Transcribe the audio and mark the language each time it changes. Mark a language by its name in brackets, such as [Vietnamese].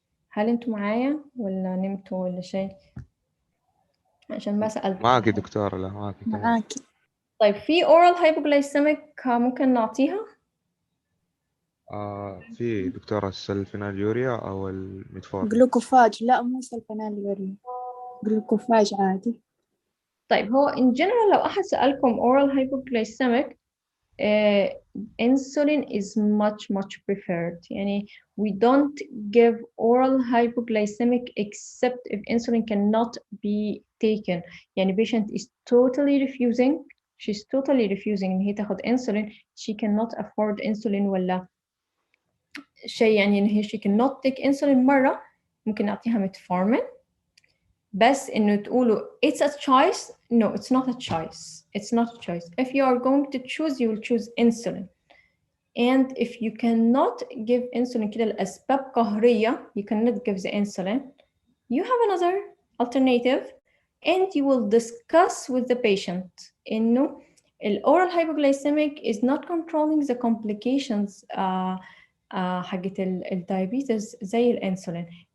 [Arabic] هل انتوا معايا ولا نمتوا ولا شيء؟ عشان ما سألت. معاكي دكتورة. لا معاكي تمام. معاكي. طيب في oral hypoglycemic ممكن نعطيها؟ في دكتورة السلفيناليوريا أو الميتفورمين. جلوكوفاج، لا مو سلفونيل، جلوكوفاج عادي. طيب هو [English] in general [Arabic] لو أحد سألكم [English] oral hypoglycemic insulin is much preferred. يعني we don't give oral hypoglycemic except if insulin cannot be taken. يعني patient is totally refusing, she's totally refusing [Arabic] إن هي تاخد [English] insulin, she cannot afford insulin [Arabic] ولا شيء، يعني إن هي [English] she cannot take insulin [Arabic] مرة ممكن نعطيها [English] metformin. [Arabic] بس إنه تقولوا [English] it's a choice. No, it's not a choice. It's not a choice. If you are going to choose, you will choose insulin. And if you cannot give insulin [Arabic] كده لأسباب قهرية, [English] you cannot give the insulin, you have another alternative, and you will discuss with the patient إنه oral hypoglycemic is not controlling the complications حقت diabetes زي الانسولين.